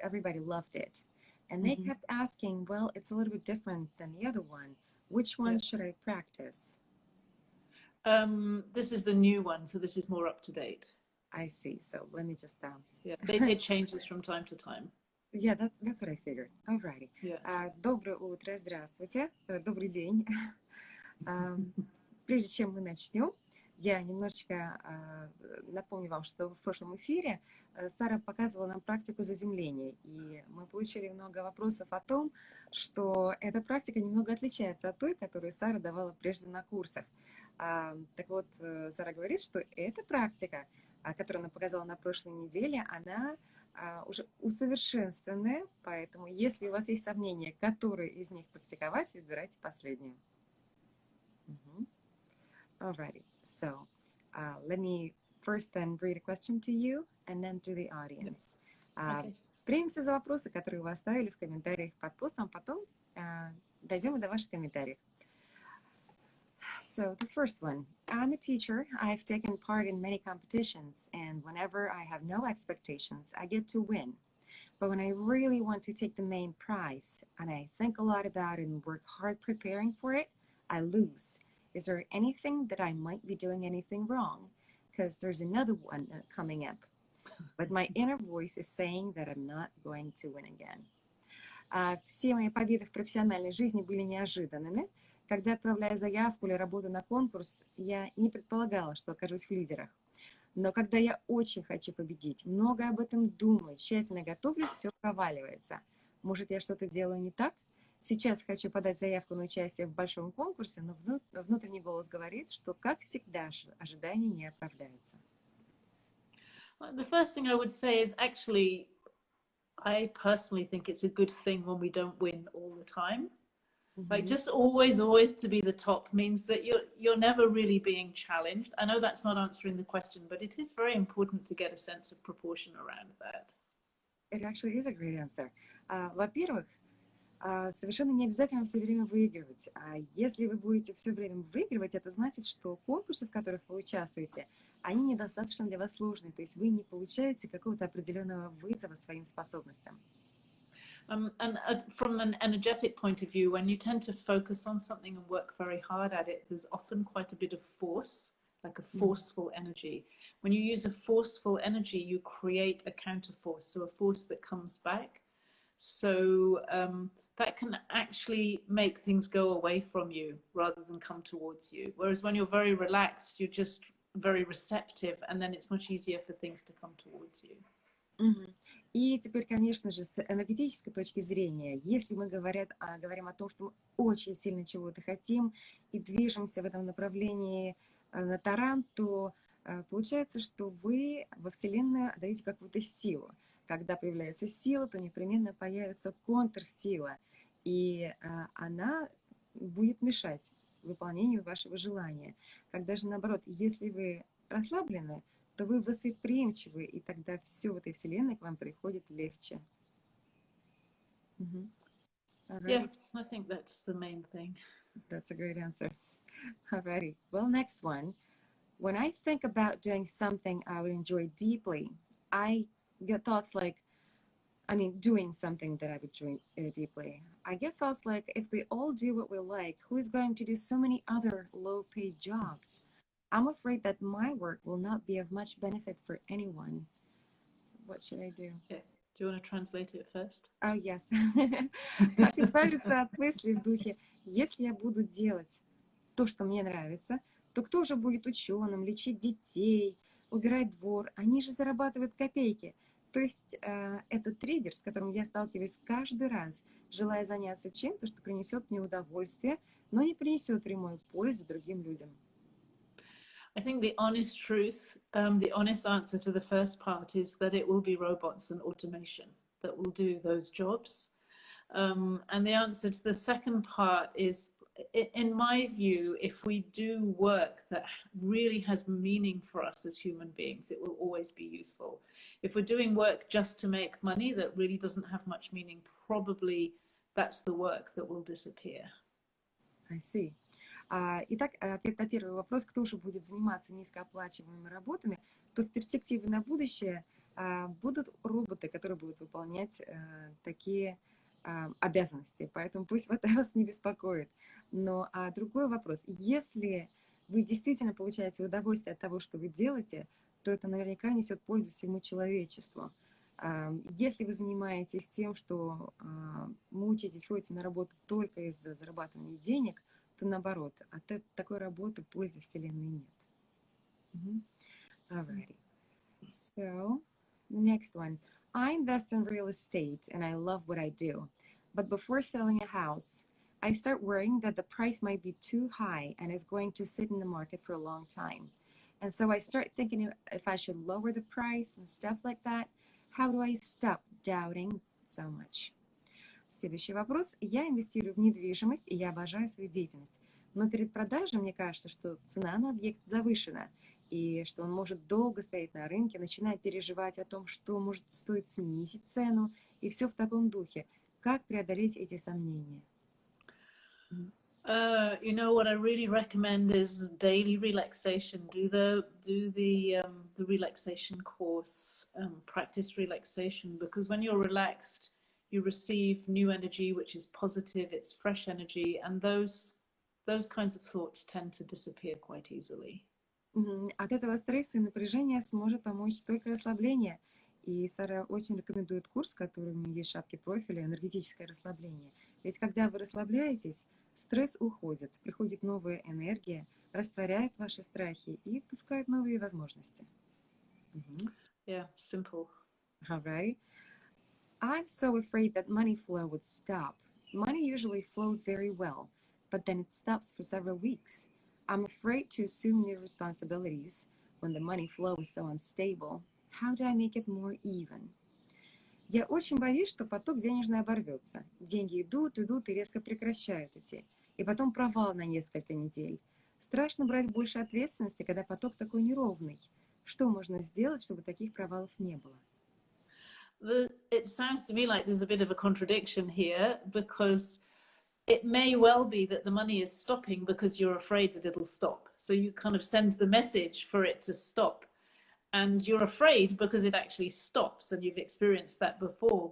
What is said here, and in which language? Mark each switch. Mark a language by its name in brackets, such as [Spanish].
[English] Everybody loved it. And they kept asking, well, it's a little bit different than the other one. Which one should I practice? This is the new one, so this is more up to date. I see. So let me just... Yeah, it changes from time to time. Yeah, that's what I figured. Alrighty. Yeah. [Russian] Доброе утро, здравствуйте. Добрый день. Прежде чем мы начнем, я немножечко напомню вам, что в прошлом эфире Сара показывала нам практику заземления, и мы получили много вопросов о том, что эта практика немного отличается от той, которую Сара давала прежде на курсах. Так вот, Сара говорит, что эта практика, которую она показала на прошлой неделе, она уже усовершенствованная, поэтому если у вас есть сомнения, которые из них практиковать, выбирайте последнюю. [English] Alrighty, so let me first then read a question to you and then to the audience. [Russian] Примемся за вопросы, которые вы оставили в комментариях под постом, потом дойдем и до ваших комментариев. [English] So the first one, I'm a teacher. I've taken part in many competitions, and whenever I have no expectations, I get to win. But when I really want to take the main prize, and I think a lot about it and work hard preparing for it, I lose. Is there anything that I might be doing anything wrong? Because there's another one coming up. But my inner voice is saying that I'm not going to win again. [Russian] Все мои победы в профессиональной жизни были неожиданными. Когда отправляю заявку или работу на конкурс, я не предполагала, что окажусь в лидерах. Но когда я очень хочу победить, много об этом думаю, тщательно готовлюсь, все проваливается. Может, я что-то делаю не так? Сейчас хочу подать заявку на участие в большом конкурсе, но внутренний голос говорит, что, как всегда, ожидания не оправдаются. [English] The first thing I would say is actually, I personally think it's a good thing when we don't win all the time. Like just always to be the top means that you're never really being challenged. I know that's not answering the question, but it is very important to get a sense of proportion around that. It actually is a great answer. [Russian] Во-первых, совершенно не обязательно все время выигрывать. А если вы будете все время выигрывать, это значит, что конкурсы, в которых вы участвуете, они недостаточно для вас сложные. То есть вы не получаете какого-то определенного вызова своим способностям. [English] And from an energetic point of view, when you tend to focus on something and work very hard at it, there's often quite a bit of force, like a forceful energy. When you use a forceful energy, you create a counter force, so a force that comes back. So that can actually make things go away from you rather than come towards you. Whereas when you're very relaxed, you're just very receptive, and then it's much easier for things to come towards you. [Russian] И теперь, конечно же, с энергетической точки зрения, если мы говорим о том, что мы очень сильно чего-то хотим и движемся в этом направлении на таран, то получается, что вы во Вселенной даете какую-то силу. Когда появляется сила, то непременно появится контрсила, и она будет мешать выполнению вашего желания. Когда же, наоборот, если вы расслаблены, то вы восприимчивы, и тогда все в этой Вселенной к вам приходит легче. [English] Yeah, I think that's the main thing. That's a great answer. Alrighty. Well, next one. When I think about doing something I would enjoy deeply, I get thoughts like, doing something that I would enjoy deeply. I get thoughts like, if we all do what we like, who is going to do so many other low-paid jobs? I'm afraid that my work will not be of much benefit for anyone. So what should I do? Yeah. Do you want to translate it first? Oh, yes. [Russian] Как избавиться от мыслей в духе, если я буду делать то, что мне нравится, то кто же будет ученым, лечить детей, убирать двор? Они же зарабатывают копейки. То есть это триггер, с которым я сталкиваюсь каждый раз, желая заняться чем-то, что принесет мне удовольствие, но не принесет прямой пользы другим людям. [English] I think the honest truth, the honest answer to the first part is that it will be robots and automation that will do those jobs. And the answer to the second part is, in my view, if we do work that really has meaning for us as human beings, it will always be useful. If we're doing work just to make money that really doesn't have much meaning, probably that's the work that will disappear. I see. [Russian] Итак, ответ на первый вопрос, кто же будет заниматься низкооплачиваемыми работами, то с перспективой на будущее будут роботы, которые будут выполнять такие обязанности. Поэтому пусть это вас не беспокоит. Но другой вопрос. Если вы действительно получаете удовольствие от того, что вы делаете, то это наверняка несет пользу всему человечеству. Если вы занимаетесь тем, что мучаетесь, ходите на работу только из-за зарабатывания денег, то наоборот, от такой работы пользы Вселенной нет. [English] Alrighty. So, next one. I invest in real estate and I love what I do. But before selling a house, I start worrying that the price might be too high and is going to sit in the market for a long time. And so I start thinking if I should lower the price and stuff like that. How do I stop doubting so much? [Russian] Следующий вопрос. Я инвестирую в недвижимость, и я обожаю свою деятельность. Но перед продажей мне кажется, что цена на объект завышена, и что он может долго стоять на рынке, начиная переживать о том, что может стоить снизить цену, и все в таком духе. Как преодолеть эти сомнения? [English] You know what I really recommend is daily relaxation. Do the relaxation course. Practice relaxation, because when you're relaxed, you receive new energy, which is positive. It's fresh energy, and those kinds of thoughts tend to disappear quite easily. [Russian] От этого стресса и напряжения сможет помочь только расслабление. И Сара очень рекомендует курс, который у нее есть в шапке профиля, энергетическое расслабление. Ведь когда вы расслабляетесь, стресс уходит, приходит новая энергия, растворяет ваши страхи и пускает новые возможности. [English] Yeah, simple. Alright. I'm so afraid that money flow would stop. Money usually flows very well, but then it stops for several weeks. I'm afraid to assume new responsibilities when the money flow is so unstable. How do I make it more even? [Russian] Я очень боюсь, что поток денежный оборвется. Деньги идут и резко прекращают идти. И потом провал на несколько недель. Страшно брать больше ответственности, когда поток такой неровный. Что можно сделать, чтобы таких провалов не было? [English] It sounds to me like there's a bit of a contradiction here, because it may well be that the money is stopping because you're afraid that it'll stop. So you kind of send the message for it to stop. And you're afraid because it actually stops, and you've experienced that before.